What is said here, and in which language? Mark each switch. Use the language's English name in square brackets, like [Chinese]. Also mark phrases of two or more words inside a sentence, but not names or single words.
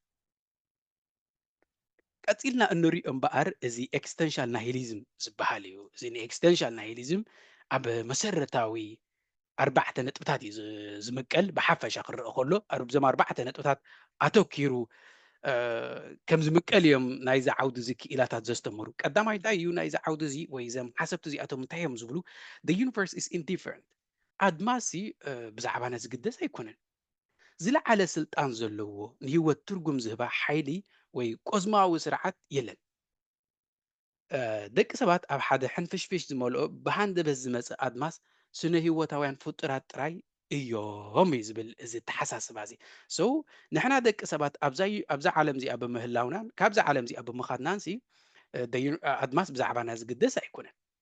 [Tigrinya] ቀፂልና እንሪኦ እምበኣር እዚ [English] existential nihilism [Tigrinya] ዝበሃል እዩ እዚ [English] existential nihilism [Tigrinya] ኣብ መሰረታዊ 4 ነጥብታት እዩ ዝምቀል ብሓፈሻ ክርአ ከሎ እዞም 4 ነጥብታት ኣተኪሩ ከም ዝምቀል እዮም ናይዚ ዓውዲ እዚ ክኢላታት ዘስተምሩ ቀዳማይ እንታይ እዩ ናይዚ ዓውዲ እዚ ወይ እዞም ሓሰብቲ እዚኣቶም እንታይ እዮም ዝብሉ [English] the universe is indifferent [Tigrinya] ኣድማሲ ብዛዕባና ዝግደስ ኣይኮነን ዝለዓለ ስልጣን ዘለዎ ንሂወት ትርጉም ዝህባ ሓይሊ ወይ ቆዝማዊ ስርዓት የለን ደቂ ሰባት ኣብ ሓደ ሕንፍሽፍሽ ዝመልኦ ብሃንደበት ዝመፅእ ኣድማስ ስነ ሂወታውያን ፍጡራት ጥራይ እዮም እዩ ዝብል እዚ ተሓሳስባ እዚ ሶ ንሕና ደቂ ሰባት ኣብዛ ዓለም እዚኣ ብምህላውናን ካብዛ ዓለም እዚኣ ብምኻድናንሲ ኣድማስ ብዛዕባና ዝግደስ ኣይኮነን